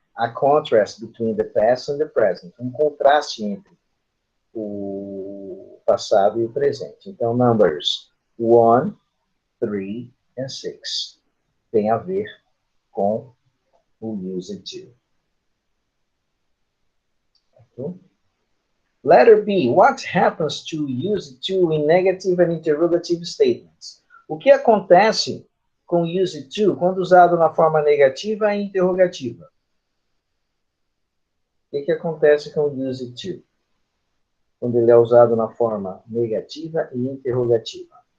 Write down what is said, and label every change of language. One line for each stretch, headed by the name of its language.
English: A contrast between the past and the present.
Portuguese: Um contraste entre o passado e o presente. Então,
English: numbers 1, 3 and 6
Portuguese: tem a ver com o used to.
English: Okay. Letter B. What happens to used to in negative and interrogative statements?
Portuguese: O que acontece com used to quando usado na forma negativa e interrogativa? O que acontece com o used to quando ele é usado na forma negativa e interrogativa?